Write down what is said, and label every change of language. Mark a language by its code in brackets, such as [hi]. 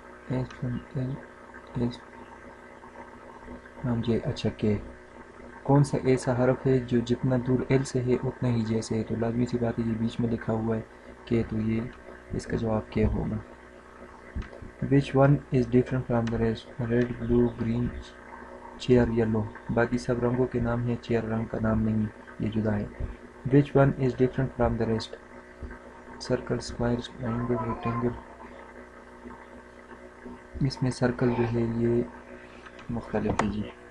[en] S from L is from J. [ur] اچھا K کون سا ایسا حرف ہے جو جتنا دور L سے ہے اتنا ہی J سے ہے؟ تو لازمی سی بات ہے یہ بیچ میں لکھا ہوا ہے K، تو یہ اس کا جواب K ہوگا. [en] Which one is different from the rest? Red, blue, green, chair, yellow. [ur] باقی سب رنگوں کے نام ہیں، چیئر رنگ کا نام نہیں، یہ جدا ہے. [en] Which one is different from the rest? Circle, square, triangle, rectangle. [ur] اس میں سرکل جو ہے یہ مختلف ہے جی.